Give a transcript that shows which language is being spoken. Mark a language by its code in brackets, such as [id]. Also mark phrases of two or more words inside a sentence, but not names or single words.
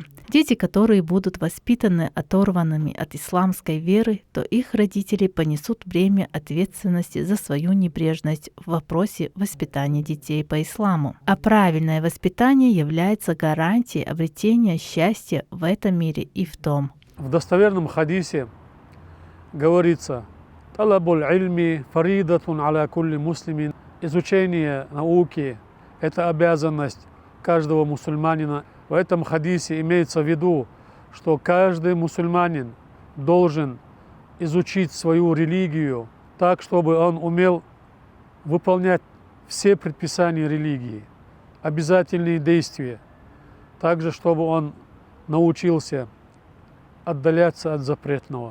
[ru] Дети, которые будут воспитаны оторванными от исламской веры, то их родители понесут бремя ответственности за свою небрежность в вопросе воспитания детей по исламу. А правильное воспитание является гарантией обретения счастья в этом мире и в том. В достоверном хадисе говорится: [ar] «طلب العلم فريضة على كل مسلم». [ru] Изучение науки – это обязанность каждого мусульманина. В этом хадисе имеется в виду, что каждый мусульманин должен изучить свою религию так, чтобы он умел выполнять все предписания религии, обязательные действия, также чтобы он научился отдаляться от запретного.